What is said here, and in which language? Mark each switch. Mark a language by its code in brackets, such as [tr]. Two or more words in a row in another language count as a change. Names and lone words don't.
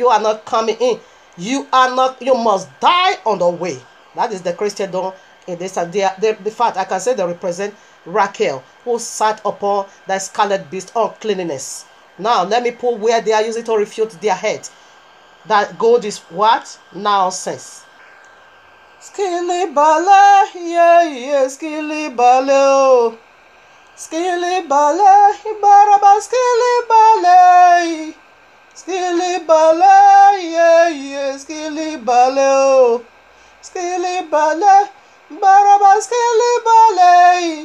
[en] You are not coming in. You are not. You must die on the way. That is the Christendom in this time. The fact I can say they represent Raquel, who sat upon the scarlet beast of cleanliness. Now let me put where they are using to refute their head. That gold is what? Nonsense. Skilly bale, yeah, yeah, skilly bale, oh. Skilly bale, baraba skilly bale. Skilly bale, yeah, yeah, skilly bale, oh. Skilly bale, baraba skilly bale.